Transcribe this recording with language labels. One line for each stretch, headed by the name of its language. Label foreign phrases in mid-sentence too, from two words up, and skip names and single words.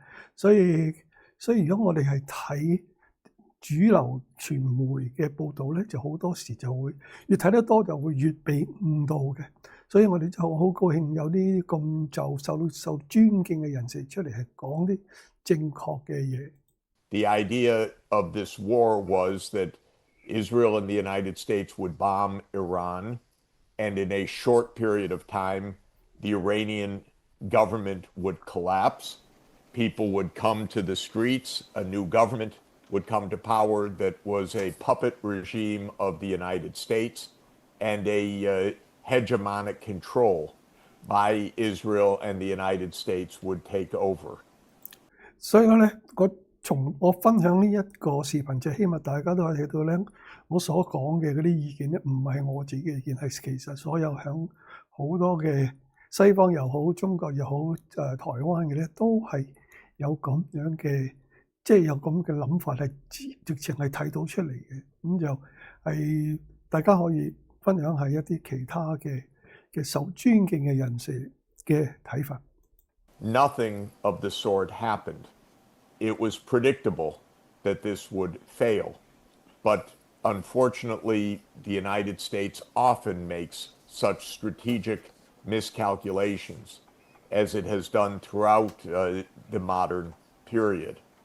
Cantonese: 所以如果我哋係睇主流傳媒嘅報導咧，就好多時就會越睇得多就會越被誤導嘅。所以我哋就好高興有啲咁就受尊敬嘅人士出嚟係講啲正確嘅嘢。
English: The idea of this war was that Israel and the United States would bomb Iran, and in a short period of time, the Iranian government would collapse. People would come to the streets. A new government would come to power that was a puppet regime of the United States and a hegemonic control by Israel and the United States would take over.
Cantonese: 所以咧，我分享呢一個視頻，就希望大家都可以睇到咧，我所講嘅嗰啲意見咧，唔係我自己嘅意見，係其實所有響好多嘅西方又好、中國又好、台灣嘅咧，都係有咁樣嘅，即係有咁嘅諗法，係直情係睇到出嚟嘅。咁就係大家可以分享下一啲其他嘅受尊敬嘅人士嘅睇法。
English: Nothing of the sort happened. It was predictable that this would fail, but unfortunately, the United States often makes such strategic miscalculations, as it has done throughout the modern period.